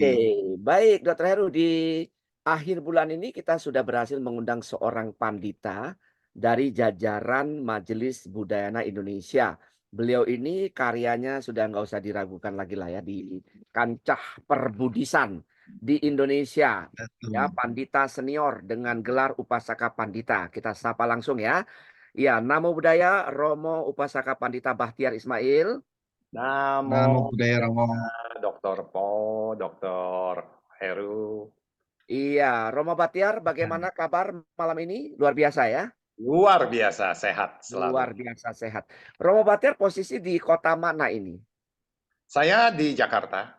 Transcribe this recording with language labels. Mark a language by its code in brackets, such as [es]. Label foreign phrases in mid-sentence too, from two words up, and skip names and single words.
[id] Oke, baik Dokter Heru, di akhir bulan ini kita sudah berhasil mengundang seorang pandita dari jajaran Majelis Budayana Indonesia. Beliau ini karyanya sudah nggak usah diragukan lagi lah ya di kancah perbudisan di Indonesia. Ya, Betul. pandita senior dengan gelar Upasaka Pandita. Kita sapa langsung ya. Ya, [pi] Namo Buddhaya, [id] Romo Upasaka Pandita Bahtiar Ismail. Namo Namo Buddhaya Romo. Buddhaya, Dr. Po, Dr. Heru. Iya, Romo Bahtiar, bagaimana kabar malam ini? Luar biasa ya. Luar biasa, sehat Luar selalu. biasa sehat. Romo Bahtiar posisi di kota mana ini? Saya di Jakarta.